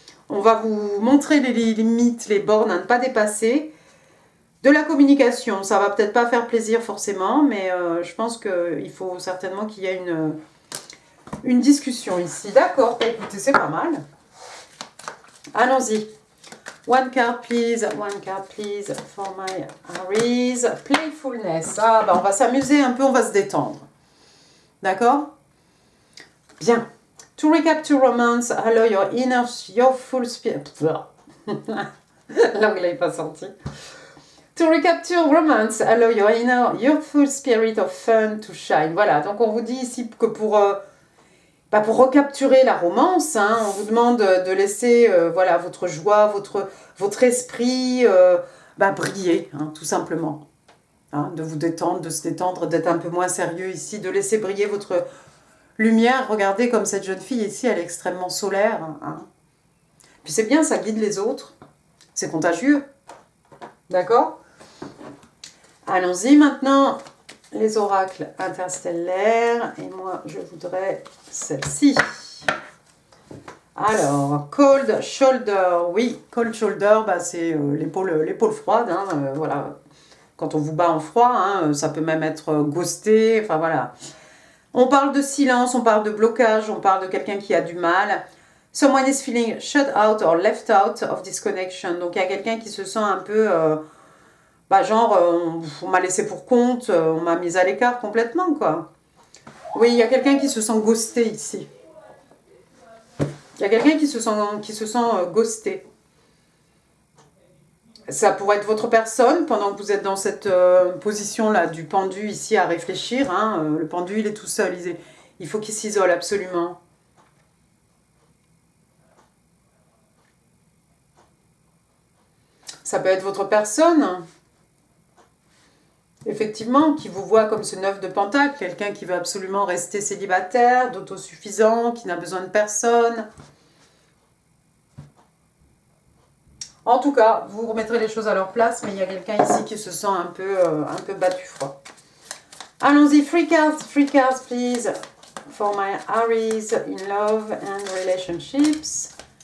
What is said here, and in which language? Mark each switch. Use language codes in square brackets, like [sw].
[fr] On va vous montrer les limites, les bornes à ne pas dépasser. De la communication, ça va peut-être pas faire plaisir forcément, mais je pense qu'il faut certainement qu'il y ait une discussion ici. D'accord, écoutez, c'est pas mal. Allons-y. [en] One card please for my Aries. Playfulness. [fr] Ah, bah on va s'amuser un peu, on va se détendre. D'accord? Bien. [en] To recap to romance, allow your full spirit. [fr] L'anglais n'est pas sorti. [en] To recap to romance, allow your full spirit of fun to shine. [fr] Voilà, donc on vous dit ici que pour recapturer la romance, hein, on vous demande de laisser voilà, votre joie, votre esprit briller, hein, tout simplement. Hein, de vous détendre, de se détendre, d'être un peu moins sérieux ici, de laisser briller votre lumière. Regardez comme cette jeune fille ici, elle est extrêmement solaire. Hein. Puis c'est bien, ça guide les autres. C'est contagieux. D'accord? Allons-y maintenant. Les oracles interstellaires. Et moi, je voudrais celle-ci. Alors, cold shoulder. Oui, cold shoulder, bah, c'est l'épaule froide. Hein, voilà. Quand on vous bat en froid, hein, ça peut même être ghosté. Enfin, voilà. On parle de silence, on parle de blocage, on parle de quelqu'un qui a du mal. [en] Someone is feeling shut out or left out of this connection. [fr] Donc, il y a quelqu'un qui se sent un peu... on m'a laissé pour compte, on m'a mise à l'écart complètement, quoi. Oui, il y a quelqu'un qui se sent ghosté ici. Il y a quelqu'un qui se sent ghosté. Ça pourrait être votre personne pendant que vous êtes dans cette position-là du pendu ici à réfléchir. Hein, le pendu, il est tout seul. Il faut qu'il s'isole absolument. Ça peut être votre personne. Effectivement, qui vous voit comme ce 9 de Pentacle, quelqu'un qui veut absolument rester célibataire, d'autosuffisant, qui n'a besoin de personne. En tout cas, vous remettrez les choses à leur place, mais il y a quelqu'un ici qui se sent un peu battu froid. [en] Allons-y, free cards, please, for my Aries in love and relationships.